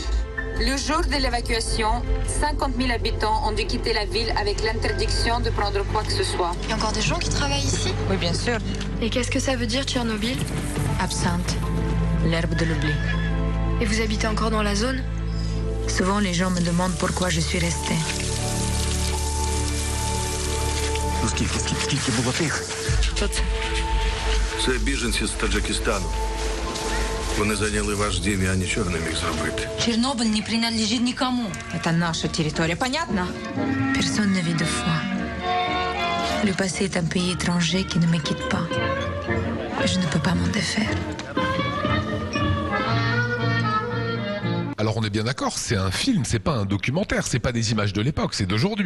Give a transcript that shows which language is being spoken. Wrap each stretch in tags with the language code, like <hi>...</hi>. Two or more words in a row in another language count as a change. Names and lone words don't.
<fr>Le jour de l'évacuation, 50 000 habitants ont dû quitter la ville avec l'interdiction de prendre quoi que ce soit. Il y a encore des gens qui travaillent ici? Oui, bien sûr. Et qu'est-ce que ça veut dire, Tchernobyl? Absinthe, l'herbe de l'oubli. Et vous habitez encore dans la zone? Souvent, les gens me demandent pourquoi je suis restée.</fr> <uk>Скільки було тих? Що це? Це біженці з Таджикистану. Вони зайняли ваш дім, я нічого не міг зробити.</uk> <ru>Чернобыль не принадлежит никому. Это наша территория, понятно?</ru> <fr>Personne ne vit deux fois. Le passé est un pays étranger qui ne me quitte pas. Je ne peux pas m'en défaire. Alors on est bien d'accord, c'est un film, c'est pas un documentaire, c'est pas des images de l'époque, c'est d'aujourd'hui.</fr>